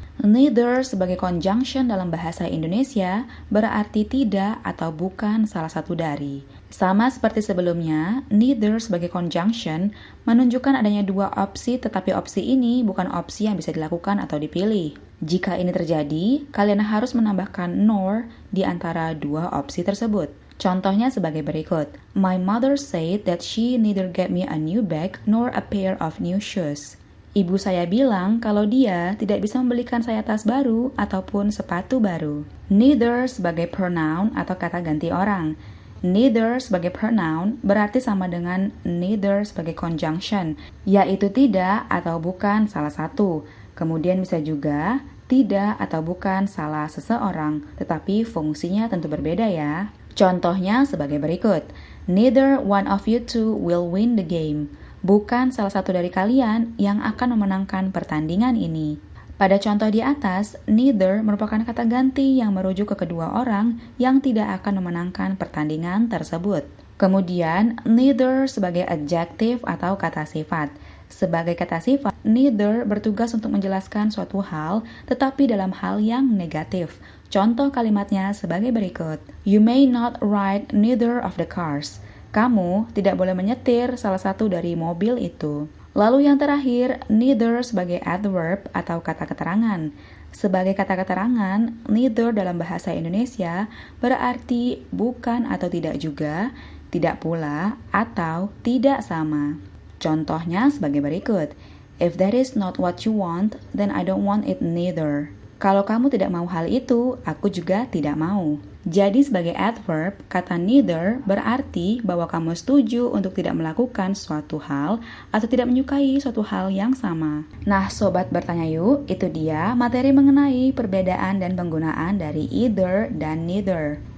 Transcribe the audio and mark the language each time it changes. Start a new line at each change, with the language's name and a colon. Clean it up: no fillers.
Indonesian: Neither sebagai conjunction dalam bahasa Indonesia berarti tidak atau bukan salah satu dari. Sama seperti sebelumnya, neither sebagai conjunction menunjukkan adanya dua opsi, tetapi opsi ini bukan opsi yang bisa dilakukan atau dipilih. Jika ini terjadi, kalian harus menambahkan nor di antara dua opsi tersebut. Contohnya sebagai berikut.
English: My mother said that she neither get me a new bag nor a pair of new shoes.
Indonesian: Ibu saya bilang kalau dia tidak bisa membelikan saya tas baru ataupun sepatu baru. Neither sebagai pronoun atau kata ganti orang. Neither sebagai pronoun berarti sama dengan neither sebagai conjunction, yaitu tidak atau bukan salah satu. Kemudian bisa juga tidak atau bukan salah seseorang, tetapi fungsinya tentu berbeda ya. Contohnya sebagai berikut.
English: Neither one of you two will win the game.
Indonesian: Bukan salah satu dari kalian yang akan memenangkan pertandingan ini. Pada contoh di atas, neither merupakan kata ganti yang merujuk ke kedua orang yang tidak akan memenangkan pertandingan tersebut. Kemudian, neither sebagai adjective atau kata sifat. Sebagai kata sifat, neither bertugas untuk menjelaskan suatu hal, tetapi dalam hal yang negatif. Contoh kalimatnya sebagai berikut.
English: You may not ride neither of the cars.
Indonesian: Kamu tidak boleh menyetir salah satu dari mobil itu. Lalu yang terakhir, neither sebagai adverb atau kata keterangan. Sebagai kata keterangan, neither dalam bahasa Indonesia berarti bukan atau tidak juga, tidak pula, atau tidak sama. Contohnya sebagai berikut.
English: If that is not what you want, then I don't want it neither.
Indonesian: Kalau kamu tidak mau hal itu, aku juga tidak mau. Jadi sebagai adverb, kata neither berarti bahwa kamu setuju untuk tidak melakukan suatu hal atau tidak menyukai suatu hal yang sama. Nah, sobat bertanya yuk, itu dia materi mengenai perbedaan dan penggunaan dari either dan neither.